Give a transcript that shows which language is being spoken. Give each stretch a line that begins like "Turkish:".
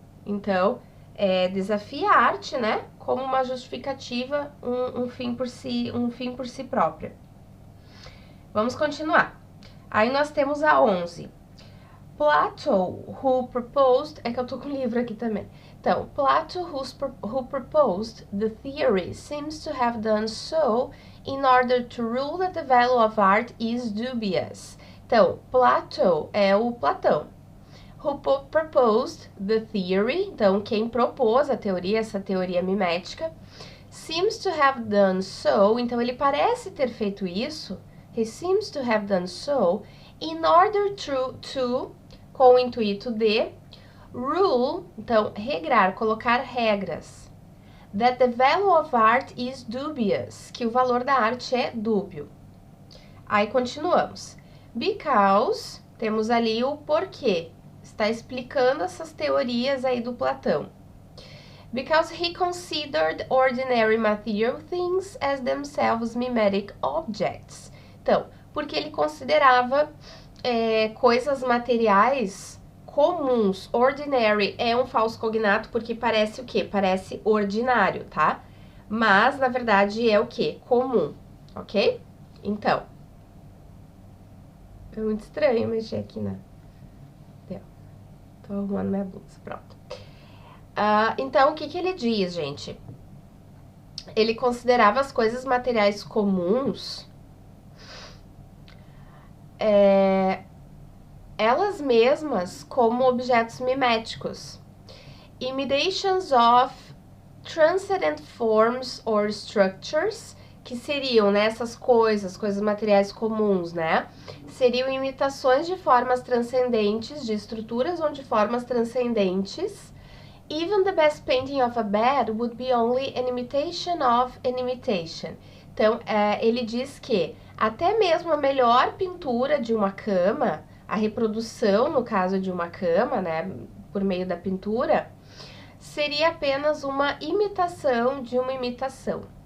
Portuguese: Então, desafia a arte, né, como uma justificativa, um fim por si própria. Vamos continuar. Aí nós temos a 11. Plato,
English: who proposed...
Portuguese: É que eu tô com o livro aqui também.
English: Então, Plato, who proposed the theory, seems to have done so in order to rule that the value of art is dubious.
Portuguese: Então, Plato é o Platão.
English: Who proposed the theory,
Portuguese: então, quem propôs a teoria, essa teoria mimética,
English: seems to have done so,
Portuguese: então ele parece ter feito isso,
English: he seems to have done so, in order to
Portuguese: com o intuito de, rule, então, regrar, colocar regras,
English: that the value of art is dubious,
Portuguese: que o valor da arte é dúbio. Aí continuamos. Because, temos ali o porquê, está explicando essas teorias aí do Platão.
English: Because he considered ordinary material things as themselves mimetic objects.
Portuguese: Então, porque ele considerava coisas materiais comuns. Ordinary é um falso cognato porque parece o quê? Parece ordinário, tá? Mas, na verdade, é o quê? Comum, ok? Então, é muito estranho mexer aqui, né? Tô arrumando minha blusa, pronto. Então, o que ele diz, gente? Ele considerava as coisas materiais comuns elas mesmas como objetos miméticos.
English: Imitations of transcendent forms or structures,
Portuguese: que seriam, né, essas coisas materiais comuns, né? Seriam imitações de formas transcendentes, de estruturas ou de formas transcendentes.
English: Even the best painting of a bed would be only an imitation of an imitation.
Portuguese: Então, ele diz que até mesmo a melhor pintura de uma cama, a reprodução, no caso de uma cama, né, por meio da pintura, seria apenas uma imitação de uma imitação.